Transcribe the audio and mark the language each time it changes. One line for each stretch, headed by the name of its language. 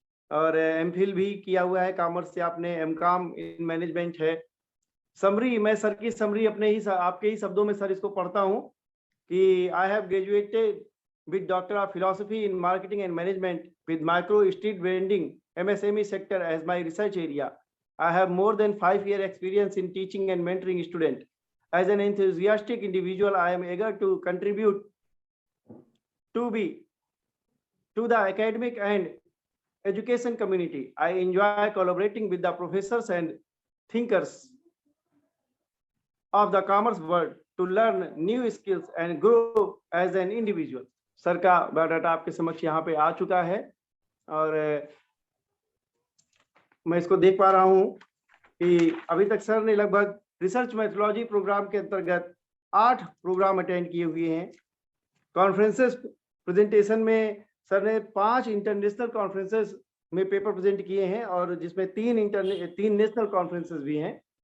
Hindi: और एमफिल भी किया हुआ है कॉमर्स से आपने, एमकॉम इन मैनेजमेंट है। समरी, मैं सर की समरी अपने ही आपके ही शब्दों में सर इसको पढ़ता हूँ कि
English: I have graduated with Doctor of Philosophy in Marketing and Management with Micro Street Vending MSME sector as my research area. I have more than 5-year experience in teaching and mentoring students. As an enthusiastic individual, I am eager to contribute to be to the academic and education community. I enjoy collaborating with the professors and thinkers of the commerce world to learn new skills and grow as an individual.
Hindi: Sir का biodata आपके समक्ष यहाँ पे आ चुका है और मैं इसको देख पा रहा हूँ कि अभी तक सर ने लगभग रिसर्च मैथोलॉजी प्रोग्राम के अंतर्गत 8 प्रोग्राम अटेंड किए हुए हैं। कॉन्फ्रेंसेस प्रेजेंटेशन में सर ने 5 इंटरनेशनल कॉन्फ्रेंसेस में पेपर प्रेजेंट किए हैं और जिसमें 3 नेशनल कॉन्फ्रेंसेस भी हैं।